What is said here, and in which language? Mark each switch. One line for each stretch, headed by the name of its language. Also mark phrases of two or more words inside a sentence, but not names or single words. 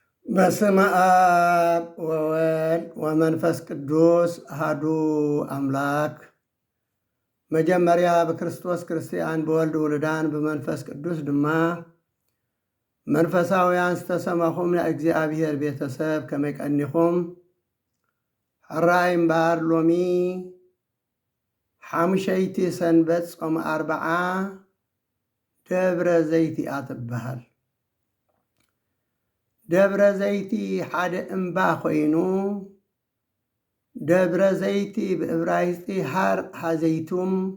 Geez: በስመ አብ ወወልድ ወመንፈስ ቅዱስ አሐዱ አምላክ።
Tigrinya: መጀመሪያ በክርስቶስ ክርስቲያን በወልድ ውሉዳን በመንፈስ ቅዱስ ድማ መንፈሳውያን ዝተሰማኹም ንእግዚአብሔር ቤተሰብ ከመይ ቀኒኹም? ሕራይ እምበር ሎሚ ሓሙሸይቲ ሰንበት ጾመ ኣርብዓ ደብረ ዘይቲ እያ ትበሃል። ደብረ ዘይቲ ሓደ እምባ ኮይኑ ደብረ ዘይቲ ብዕብራይስጢ
Hebrew: הר הזיתים